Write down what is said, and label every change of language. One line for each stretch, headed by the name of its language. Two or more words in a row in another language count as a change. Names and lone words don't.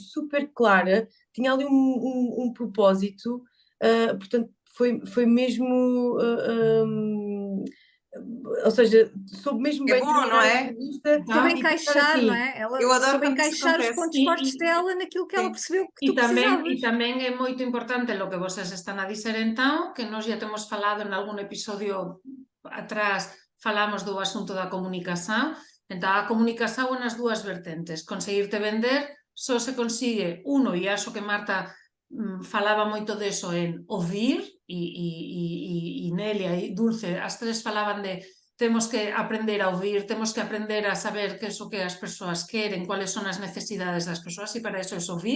Portuguese: Portanto, ela foi super clara, tinha ali um propósito, portanto, foi mesmo. Ou seja, soube mesmo É bem bom, não terminar a é? entrevista Soube e pensar encaixar, não assim. é? Ela Eu adoro soube quando isso encaixar os acontece. pontos fortes dela naquilo que ela Sim. percebeu que E tu precisavas.
Galician: tamén é moito importante lo que vocês están a dizer entón, que nós já temos falado en algún episodio atrás, falamos do asunto da comunicación. Entón, a comunicación é nas dúas vertentes. Conseguirte vender só se consigue, e acho que Marta falaba moito deso en ouvir, e Nelia e Dulce, as tres falaban de temos que aprender a ouvir, temos que aprender a saber que é o que as persoas queren, cuáles son as necesidades das persoas, e para eso é ouvir.